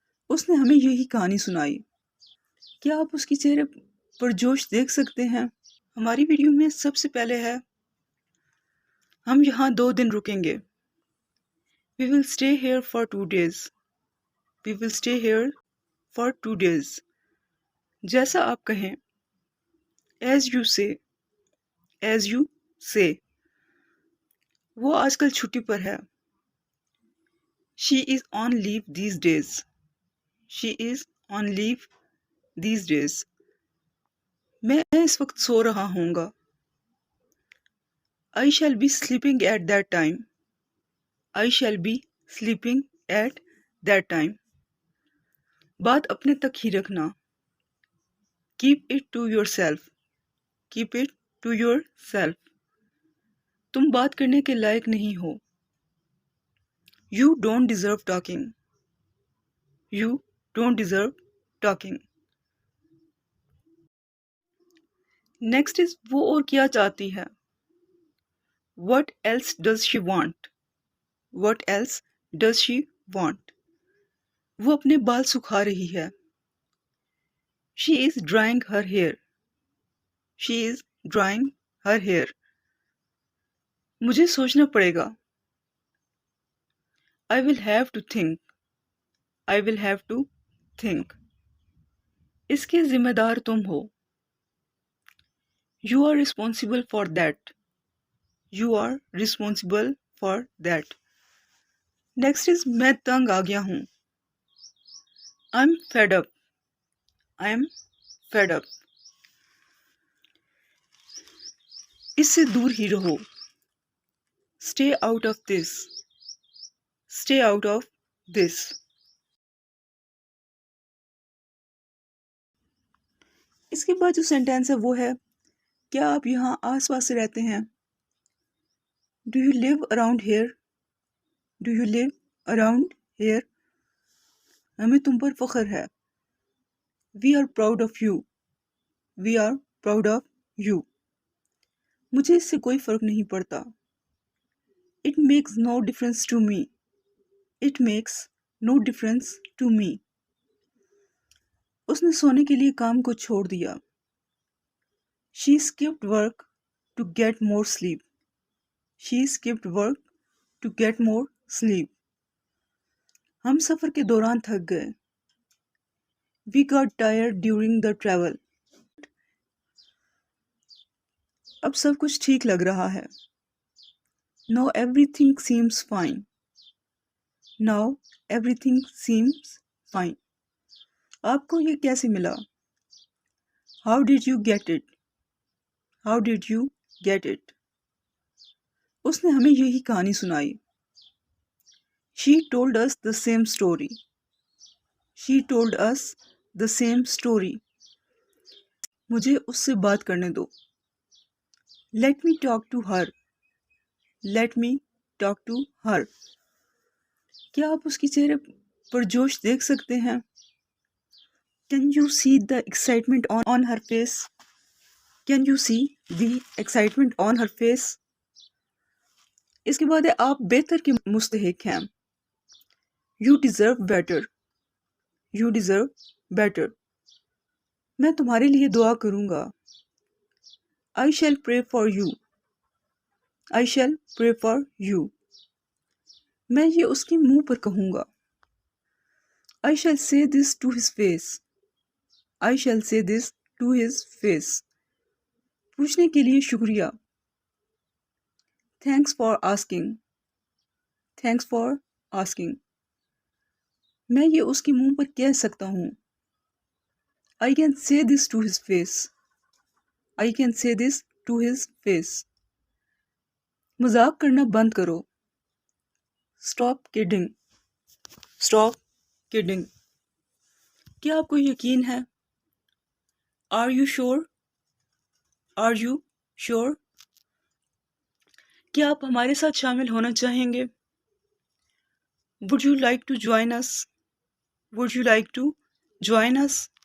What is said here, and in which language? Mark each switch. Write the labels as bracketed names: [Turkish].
[Urdu] اس نے ہمیں یہی کہانی سنائی۔ کیا آپ اس کے چہرے پر جوش دیکھ سکتے ہیں؟ ہماری ویڈیو میں سب سے پہلے ہے ہم یہاں 2 دن رکیں گے۔ [English] We will stay here for 2 days. We will stay here for 2 days. [Urdu] جیسا آپ کہیں، [English] as you say. As you say. [Urdu] وہ آج کل چھٹی پر ہے۔ [English] She is on leave these days. She is on leave these days. [Urdu] میں اس وقت سو رہا ہوں گا۔ [English] I shall be sleeping at that time. I shall be sleeping at that time. [Urdu] بات اپنے تک ہی رکھنا۔ [English] Keep it to yourself. Keep it to yourself. [Urdu] تم بات کرنے کے لائق نہیں ہو۔ [English] You don't deserve talking. You don't deserve talking. Next is [Urdu] وہ اور کیا چاہتی ہے۔ [English] What else does she want? What else does she want? [Urdu] وہ اپنے بال سکھا رہی ہے۔ [English] She is drying her hair. She is drying her hair. [Urdu] مجھے سوچنا پڑے گا۔ [English] I will have to think. I will have to think. [Urdu] اس کے ذمہ دار تم ہو۔ [English] You are responsible for that. You are responsible for that. Next is [Urdu] میں تنگ آ گیا ہوں۔ [English] I'm fed up. I'm fed up. [Urdu] اس سے دور ہی رہو۔ [English] Stay out of this. Stay out of this. [Urdu] اس کے بعد جو سینٹینس ہے وہ ہے کیا آپ یہاں آس پاس سے رہتے ہیں؟ [English] Do you live around here? Do you live around here? [Urdu] ہمیں تم پر فخر ہے۔ [English] We are proud of you. We are proud of you. [Urdu] مجھے اس سے کوئی فرق نہیں پڑتا۔ [English] It makes no difference to me. It makes no difference to me. [Urdu] اس نے سونے کے لیے کام کو چھوڑ دیا۔ [English] She skipped work to get more sleep. She skipped work to get more sleep. [Urdu] ہم سفر کے دوران تھک گئے۔ [English] We got tired during the travel. [Urdu] اب سب کچھ ٹھیک لگ رہا ہے۔ [English] Now everything seems fine. Now everything seems fine. [Urdu] آپ کو یہ کیسے ملا؟ [English] How did you get it? How did you get it? [Urdu] اس نے ہمیں یہی کہانی سنائی۔ [English] She told us the same story. She told us the same story. [Urdu] مجھے اس سے بات کرنے دو۔ [English] Let me talk to her. Let me talk to her. [Urdu] کیا آپ اس کے چہرے پر جوش دیکھ سکتے ہیں؟ [English] Can you see the excitement on her face? Can you see the excitement on her face? [Urdu] اس کے بعد ہے آپ بہتر کے مستحق ہیں۔ [English] You deserve better. You deserve better. [Urdu] میں تمہارے لیے دعا کروں گا۔ [English] I shall pray for you. I shall pray for you. [Urdu] میں یہ اس کے منہ پر کہوں گا۔ [English] I shall say this to his face. I shall say this to his face. [Urdu] پوچھنے کے لیے شکریہ۔ [English] Thanks for asking. Thanks for asking. [Urdu] میں یہ اس کے منہ پر کہہ سکتا ہوں۔ [English] I can say this to his face. I can say this to his face. [Urdu] مذاق کرنا بند کرو۔ [English] Stop kidding. Stop kidding. [Urdu] کیا آپ کو یقین ہے؟ [English] Are you sure? Are you sure? [Urdu] کیا آپ ہمارے ساتھ شامل ہونا چاہیں گے؟ [English] Would you like to join us? Would you like to join us?